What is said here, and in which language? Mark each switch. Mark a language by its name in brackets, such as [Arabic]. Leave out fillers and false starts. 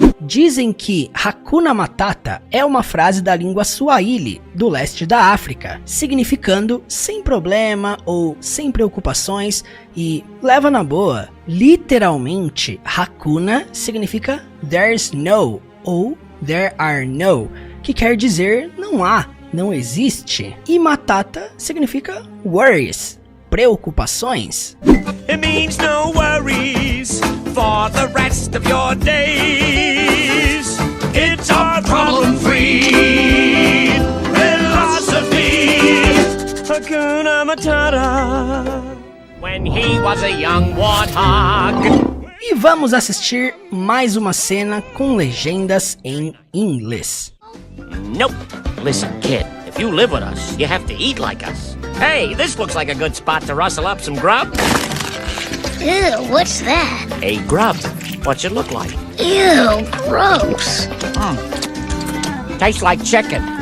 [Portuguese] Dizem que Hakuna Matata é uma frase da língua Swahili, do leste da África, significando sem problema ou sem preocupações e leva na boa. Literalmente, Hakuna significa [English] there's no [Portuguese] ou [English] there are no, [Portuguese] que quer dizer não há, não existe. E Matata significa worries, preocupações. [English] It means no worries for the rest of your days. It's our problem-free philosophy. Hakuna Matata. When he was a young warthog. [Portuguese] E vamos assistir mais uma cena com legendas em inglês. [English] Nope. Listen, kid, if you live with us, you have to eat like us. Hey, this looks like a good spot to rustle up some grub. Ew, what's that? A grub. What's it look like? Ew, gross. Tastes like chicken.